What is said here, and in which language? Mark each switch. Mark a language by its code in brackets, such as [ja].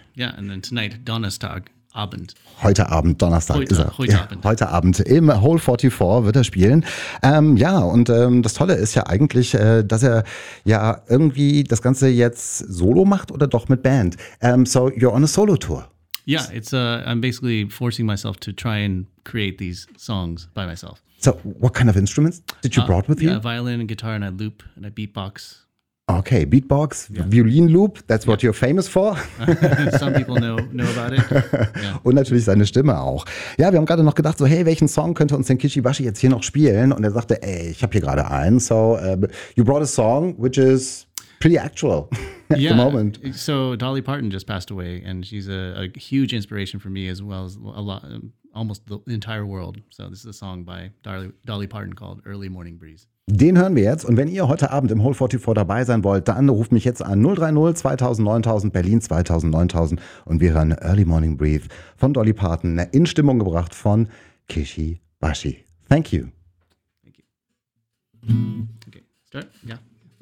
[en] Yeah, and then tonight, Donnerstag. Abend. [de] Heute Abend, Donnerstag heute, ist er. Heute, ja, Abend. Heute Abend im Hole 44 wird er spielen. Das Tolle ist ja eigentlich, dass er ja irgendwie das Ganze jetzt solo macht oder doch mit Band. [en] So you're on a solo tour. Yeah, it's I'm basically forcing myself to try and create these songs by myself. So what kind of instruments did you brought with you? Yeah, violin and guitar and a loop and a beatbox. Okay, beatbox, Violin loop, that's what you're famous for. Some people know about it. Yeah. [de] Und natürlich seine Stimme auch. Ja, wir haben gerade noch gedacht, so hey, welchen Song könnte uns denn Kishibashi jetzt hier noch spielen? Und er sagte, ey, ich habe hier gerade einen. [en] So, you brought a song, which is pretty actual at the moment. So Dolly Parton just passed away, and she's a huge inspiration for me as well as a lot, almost the entire world. So this is a song by Dolly Parton called Early Morning Breeze. [de] Den hören wir jetzt. Und wenn ihr heute Abend im Hole 44 dabei sein wollt, dann ruft mich jetzt an 030 2000 9000 Berlin 2000 9000 und wir hören Early Morning Breathe von Dolly Parton, in Stimmung gebracht von Kishibashi. [en] Thank you. Thank you. Okay, start. Yeah.